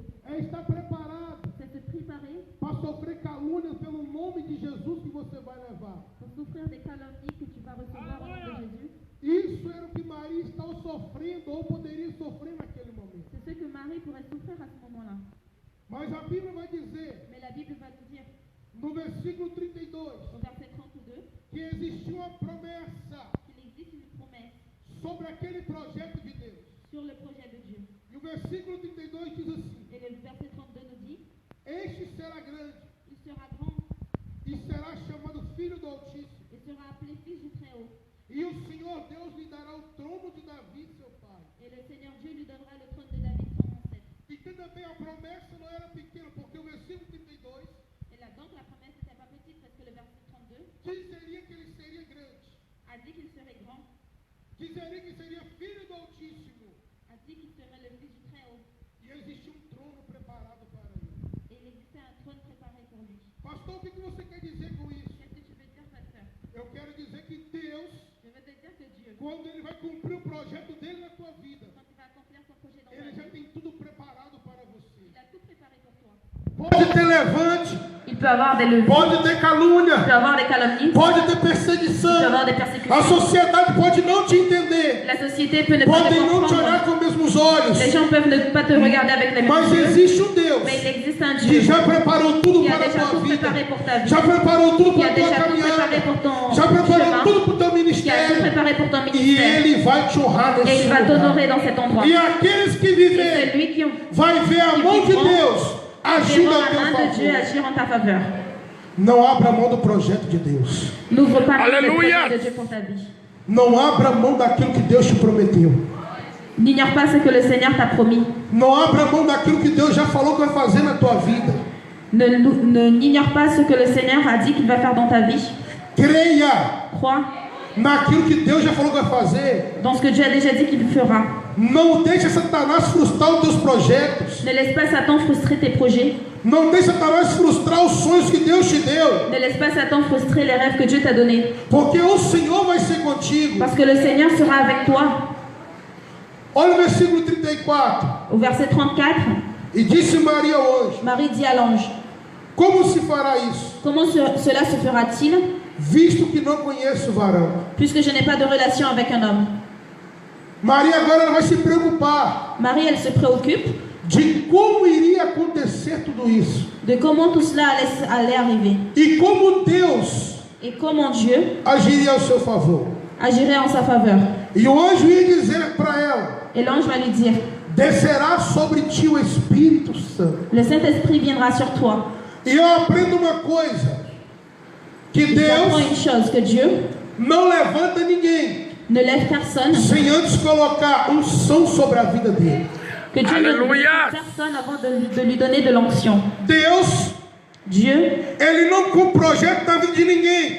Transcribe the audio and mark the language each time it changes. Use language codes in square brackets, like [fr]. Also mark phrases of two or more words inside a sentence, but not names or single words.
[pt] É estar preparado [fr] C'est se préparer [pt] para sofrer calúnias pelo nome de Jesus que você vai levar. [fr] pour souffrir des calomnies que tu vas recevoir au nom de Jésus. [pt] Isso era o que Maria estava sofrendo ou poderia sofrer naquele momento. [fr] C'est ce que Marie pourrait souffrir à ce moment-là. [pt] Mas a Bíblia vai dizer, [fr] Mais la Bible va nous dire, [pt] no versículo 32, [fr] au verset 32, [pt] que existia uma promessa [fr] qu'il existe une promesse [pt] sobre aquele projeto de Deus. [fr] sur le projet de Dieu. [pt] E o versículo 32 diz assim: [fr] Et le verset 32 nous dit, [pt] Este será grande [fr] il sera grand [pt] e será chamado Filho do Altíssimo. [fr] et sera appelé fils du Très-Haut. [pt] E o Senhor Deus lhe dará o trono de Davi, seu pai. [fr] Et le Seigneur Dieu lui donnera le trône de David, son ancêtre. [pt] Entenda bem, a promessa não era pequena, porque o versículo 32 [fr] Et là, donc la promesse n'était pas petite parce que le verset 32 [pt] dizeria que ele seria grande, [fr] a dit qu'il serait grand, [pt] dizeria que seria Filho do Altíssimo. [fr] a dit qu'il serait le fils du Très-Haut. [pt] E existia um trono preparado para ele. [fr] Et il existait un trône préparé pour lui. [pt] Pastor, o que você quer dizer com isso? [fr] Qu'est-ce que tu veux dire, pasteur? [pt] Eu quero dizer que Deus, [fr] Je veux te dire que Dieu, [pt] quando Ele vai cumprir o projeto dele na tua vida, [fr] quand il va accomplir son projet dans ta [pt] Ele já [fr] vie, [pt] tem tudo preparado para você. [fr] il a tout préparé pour toi. [pt] Pode ter levante, [fr] Il peut avoir des leviers, [pt] pode ter [fr] il [pt] calúnia, [fr] peut avoir des calomnies, [pt] pode ter [fr] il peut [pt] perseguição. [fr] avoir des [pt] A [fr] persécutions. [pt] sociedade pode não te entender, [fr] La société peut ne pas te [pt] podem não te olhar [fr] comprendre. [pt] com os mesmos olhos, [fr] Les gens peuvent ne pas te regarder avec les mêmes [pt] mas [fr] yeux. [pt] existe um Deus [fr] Mais il existe un [pt] que [fr] Dieu [pt] já preparou tudo [fr] qui a [pt] para a [fr] déjà [pt] tua [fr] tout [pt] vida, [fr] préparé pour ta vie, [pt] já preparou tudo [fr] qui [pt] para a a tua [fr] déjà tout préparé [pt] caminhada, [fr] pour ton [pt] já preparou [fr] chemin, [pt] tudo para o teu [fr] qui a tout [pt] ministério, [fr] préparé pour ton [pt] e [fr] ministère. [pt] Ele vai te honrar [fr] Et [pt] nesse [fr] il va [pt] lugar. [fr] t'honorer dans cet endroit. [pt] E aqueles que [fr] Et [pt] viverem, [fr] celui qui [pt] vai ver a mão de Deus agir [fr] verra [pt] a [fr] la [pt] teu [fr] main de Dieu [pt] favor. [fr] agir en ta faveur. [pt] Não abra mão do projeto de Deus. [fr] N'ouvre pas le Alléluia. projet de Dieu pour ta vie. [pt] Não abra mão daquilo que Deus te prometeu. [fr] N'ignore pas ce que le Seigneur t'a promis. [pt] Não abra mão daquilo que Deus já falou que vai fazer na tua vida. [fr] N'ignore pas ce que le Seigneur a dit qu'il va faire dans ta vie. [pt] Creia [fr] Crois [pt] naquilo que Deus já falou que vai fazer. [fr] dans ce que Dieu a déjà dit qu'il fera. [pt] Não deixe Satanás frustrar os teus projetos. [fr] Ne laisse pas Satan frustrer tes projets. [pt] Não deixe Satanás frustrar os sonhos que Deus te deu. [fr] Ne laisse pas Satan frustrer les rêves que Dieu t'a donnés. [pt] Porque o Senhor vai ser contigo. [fr] Parce que le Seigneur sera avec toi. [pt] Olha o versículo 34. [fr] Au verset 34, [pt] E disse Maria ao anjo: [fr] Marie dit à l'ange, [pt] Como se fará isso? [fr] comment cela se fera-t-il, [pt] Visto que não conheço o varão. [fr] puisque je n'ai pas de relation avec un homme? [pt] Maria agora ela vai se preocupar [fr] Marie, elle se préoccupe [pt] de como iria acontecer tudo isso. [fr] de comment tout cela allait arriver. [pt] E como Deus [fr] Et comment Dieu [pt] agiria ao seu favor. [fr] agirait en sa faveur. [pt] E o anjo ia dizer para ela: [fr] Et l'ange va lui dire, [pt] Descerá sobre ti o Espírito Santo. [fr] le Saint-Esprit viendra sur toi. [pt] E eu aprendo uma coisa: que [fr] Il t'apprend [pt] Deus [fr] une chose, que Dieu [pt] não levanta ninguém [fr] ne lève personne, [pt] sem antes colocar unção sobre a vida dele. [fr] que Dieu ne Alléluia. lève personne avant de lui donner de l'onction. [pt] Deus, [fr] Dieu, [pt] ele não projeta na vida de ninguém